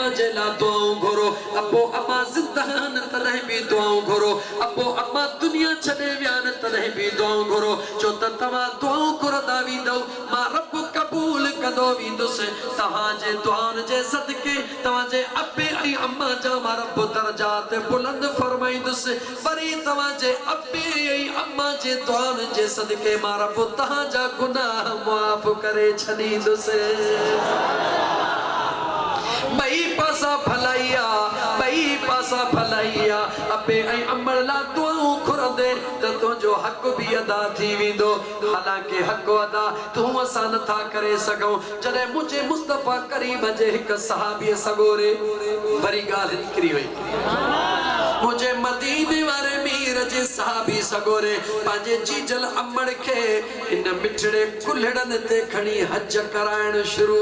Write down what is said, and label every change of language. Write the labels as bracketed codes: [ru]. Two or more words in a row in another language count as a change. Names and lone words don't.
[sd] जे लाइ दुआ घुरो अबो अम्मा ज़िंदा न तॾहिं बि दुआ घुरो अबो अम्मा दुनिया छॾे विया न तॾहिं बि दुआ घुरो छो त तव्हां दुआ घुरंदा वेंदव मां रब क़बूल कंदो वेंदुसि तव्हांजे दुआउनि जे सदके तव्हांजे अब्बे ऐं अम्मा जा मां रब दर्जात बुलंद फरमाईंदुसि वरी तव्हांजे अब्बे ऐं अम्मा जे दुआउनि जे सदके मां रब तव्हांजा गुनाह माफ़ करे छॾींदुसि बई पासा भलाइया बई पासा भलाइया अब्बे ऐं अम्मा ला दुआऊं घुरंदे त तुंहिंजो हक़ भी अदा थी वेंदो हालांकि हक़ अदा तूं असां नथा करे सघूं जॾहिं मुंहिंजे मुस्तफ़ा करीम जे हिकु सहाबीअ सॻोरे वरी ॻाल्हि निकिरी वई मुझे मदीने वाले मीर जे सहाबी सगोरे पंहिंजे जीजल अम्मड़ खे इन मिठड़े कुल्हड़नि ते खणी हज कराइण शुरू